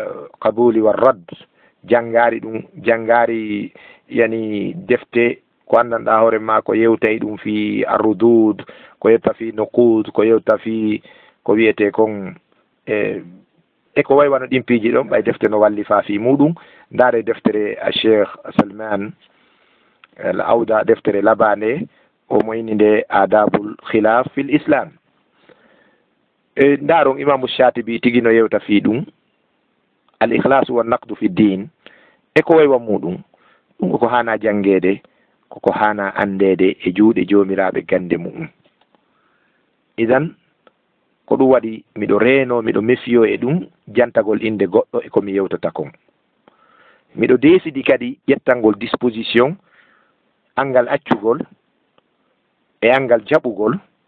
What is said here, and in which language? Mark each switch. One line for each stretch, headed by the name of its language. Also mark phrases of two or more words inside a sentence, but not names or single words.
Arabic: قبول ورد,
Fula: jangari ɗum jangari yani defte ko anndanɗa hoore ma ko yewtay ɗum fi arrudud ko yetta fi nuqud ko yewta fi ko wiyete kon e ko way wano ɗin piiji ɗon ɓay defte no walli fa fi muɗum ndaare deftere cheikh salman al awda deftere labande o moyni nde
Arabic: أدب الخلاف في الإسلام
Fula: ndaron imamu shatibi tigi no yewta fi ɗum
Arabic: الإخلاص ونقد في دين
Fula: e ko way wa muɗum ɗum ko hana jangede koko hana andede e juuɗe jomiraɓe gande muɗum idan ko ɗum waɗi miɗo reeno miɗo mefiyo e ɗum jantagol inde goɗɗo e komi yewtata kon miɗo desidi kadi ƴettangol disposition angal accugol e angal jaɓugol